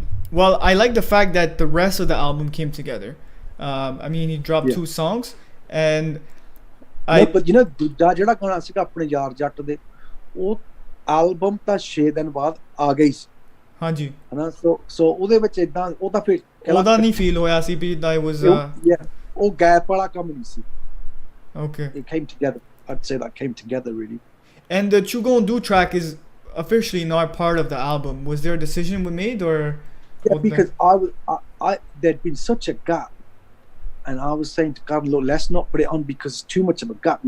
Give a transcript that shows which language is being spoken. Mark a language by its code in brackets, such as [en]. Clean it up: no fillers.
[en] Well, I like the fact that the rest of the album came together. I mean, he dropped 2 songs, and but [pa] ਦੂਜਾ ਜਿਹੜਾ ਗਾਣਾ ਸੀਗਾ ਆਪਣੇ ਯਾਰ ਜੱਟ ਦੇ, ਉਹ ਐਲਬਮ ਤਾਂ 6 ਦਿਨ ਬਾਅਦ ਆ ਗਈ ਸੀ। ਹਾਂਜੀ, ਹਨਾ, ਸੋ ਉਹਦੇ ਵਿੱਚ ਇਦਾਂ ਉਹ ਤਾਂ ਫਿਰ ਉਹਦਾ ਨਹੀਂ ਫੀਲ ਹੋਇਆ ਸੀ ਵੀ [en] that was [pa] ਉਹ ਗੈਪ ਵਾਲਾ ਕੰਮ ਨਹੀਂ ਸੀ। [en] Okay, it came together. I'd say that came together really. And the Tru-Skool track is officially not part of the album. Was there a decision we made, or? Yeah, because there'd been such a gap, and I was saying to Carlo, let's not put it on because it's too much of a gap.